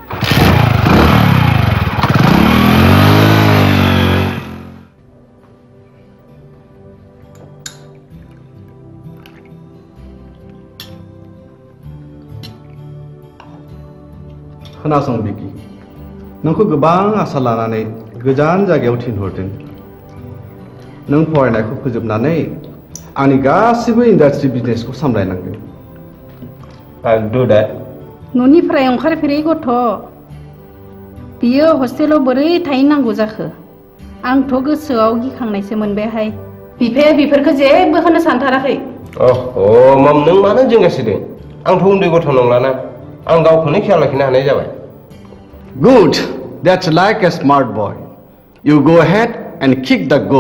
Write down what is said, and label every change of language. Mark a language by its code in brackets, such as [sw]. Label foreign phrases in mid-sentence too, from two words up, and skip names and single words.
[brx] खोनासं बिकि नोंखौ गोबां आसा लानानै गोजान जायगायाव थिनहरदों नों फरायनायखौ फोजोबनानै आंनि गासिबो इन्डास्ट्रि बिजनेसखौ सामलायनांगोन [en] I'll do that. [brx] न'निफ्राय ओंखारफेरै गथ' बियो हस्टेलाव बोरै थाहैनांगौ जाखो आंथ' गोसोआव गिखांनायसो मोनबायहाय बिफाया बेफोरखौ जेबो होनो सानथाराखै मम नों मानो जिंगासिदों आंथ' उन्दै गथ' नंलाना आं गावखौनो खेयाल लाखिनो हानाय जाबाय [en] Good, that's like a smart boy. You go ahead and kick the goal.